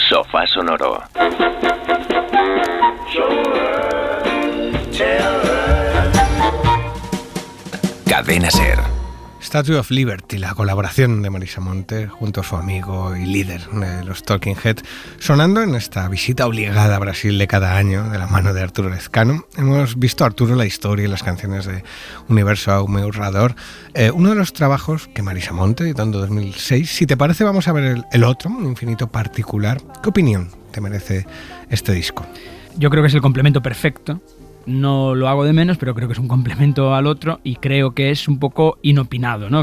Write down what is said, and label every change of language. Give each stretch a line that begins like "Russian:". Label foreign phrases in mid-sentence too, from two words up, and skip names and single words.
Spanish: Sofá Sonoro. Cadena Ser. Statue of Liberty, la colaboración de Marisa Monte junto a su amigo y líder de los Talking Heads, sonando en esta visita obligada a Brasil de cada año de la mano de Arturo Lezcano. Hemos visto a Arturo la historia y las canciones de Universo ao meu redor, uno de los trabajos que Marisa Monte editó en 2006. Si te parece, vamos a ver el otro, Un infinito particular. ¿Qué opinión te merece este disco? Yo creo que es el complemento perfecto. No lo hago de menos, pero creo que es un complemento al otro y creo que es un poco inopinado, ¿no?